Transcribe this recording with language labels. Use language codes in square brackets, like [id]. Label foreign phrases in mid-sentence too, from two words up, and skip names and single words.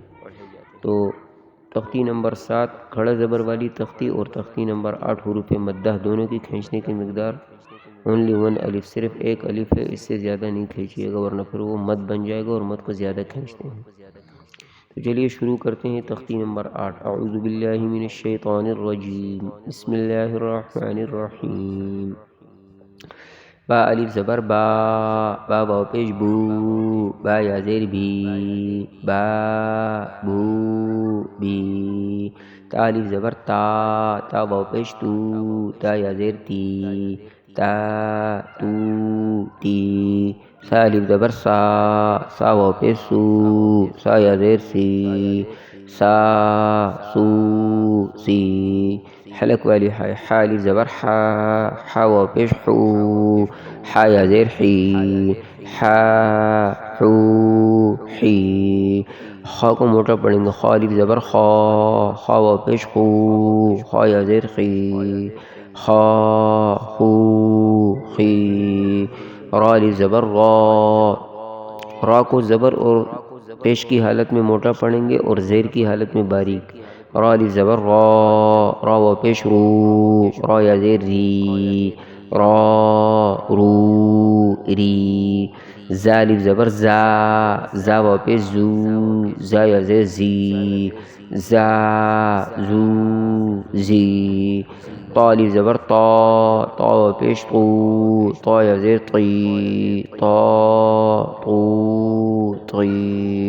[ur] تو تختی نمبر 7 کھڑا زبر والی تختی اور تختی نمبر 8 حروف مدہ دونوں کی کھینچنے کی مقدار اونلی 1 الف، صرف ایک الف ہے، اس سے زیادہ نہیں کھینچیے گا ورنہ پھر وہ مد بن جائے گا اور مد کو زیادہ کھینچتے ہیں۔ تو چلیے شروع کرتے ہیں تختی نمبر 8۔ [ar] اعوذ باللہ من الشیطان الرجیم، بسم اللہ الرحمن الرحیم۔ [ur] با الف زبر با، با واو پیش بو، با یا زیر بھی، با بو بی۔ تا الف زبر تا، تا واو پیش تو، تا یا زیر تی، تا تو تی۔ سا الف زبر سا، سا واو پیش سو، سا یا زیر سی، سا سو سی۔ حلق والی حا، حا الف زبر حا، حا واو پیش حو، حا یا زیر حی، حا حو حی۔ خا کو موٹا پڑھیں گے، خا الف زبر خا، خا واو پیش خو، خا یا زیر خی، خا خو خی۔ را الف زبر را، را کو زبر اور پیش کی حالت میں موٹا پڑھیں گے اور زیر کی حالت میں باریک۔ را الف زبر را، را واو پیش رو، را یا زیر ری، را رو ری۔ زا الف زبر زا، زا واو پیش زو، زا یا زیر زی، زا زو زی۔ طا الف زبر طا، طا واو پیش طو، طا یا زیر طی، طا طو طی۔